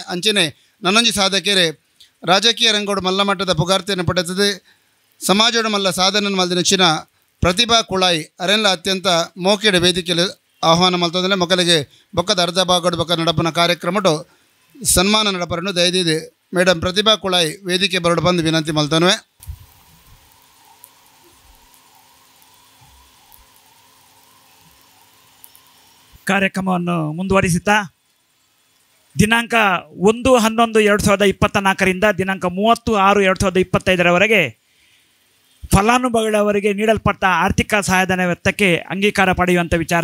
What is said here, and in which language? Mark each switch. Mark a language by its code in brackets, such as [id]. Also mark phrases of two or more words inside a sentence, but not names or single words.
[tcy] ಅಂಚನೆ ನನ್ನೊಂಜಿ ಸಾಧಕರೇ ರಾಜಕೀಯ ರಂಗೋಡು ಮಲ್ಲ ಮಟ್ಟದ ಪುಗಾರ್ತೆಯನ್ನು ಪಡೆತದೆ ಸಮಾಜೋಡ ಮಲ್ಲ ಸಾಧನೆ ಮಲ್ದಿನಚ್ಚಿನ ಪ್ರತಿಭಾ ಕುಳಾಯಿ ಅರೆಲ್ಲ ಅತ್ಯಂತ ಮೋಕೆಡ ವೇದಿಕೆಯಲ್ಲಿ ಆಹ್ವಾನ ಮಲ್ತಂದರೆ ಮಕ್ಕಳಿಗೆ ಬೊಕ್ಕದ ಅರ್ಧ ಭಾಗದ ಬೊಕ್ಕ ನಡಪನ ಕಾರ್ಯಕ್ರಮಡು ಸನ್ಮಾನ ನಡಪರನ್ನು ದಯದೀದು ಮೇಡಮ್ ಪ್ರತಿಭಾ ಕುಳಾಯಿ ವೇದಿಕೆ ಬರಡು ಬಂದು ವಿನಂತಿ ಮಲ್ತನ್ವೆ. [kn] ಕಾರ್ಯಕ್ರಮವನ್ನು ಮುಂದುವರಿಸುತ್ತಾ ದಿನಾಂಕ 1/11/2024ರಿಂದ ದಿನಾಂಕ 30/6/2025ರವರೆಗೆ ಫಲಾನುಭವಿಗಳವರಿಗೆ ನೀಡಲ್ಪಟ್ಟ ಆರ್ಥಿಕ ಸಹಾಯಧನ ವೆಚ್ಚಕ್ಕೆ ಅಂಗೀಕಾರ ಪಡೆಯುವಂಥ ವಿಚಾರ.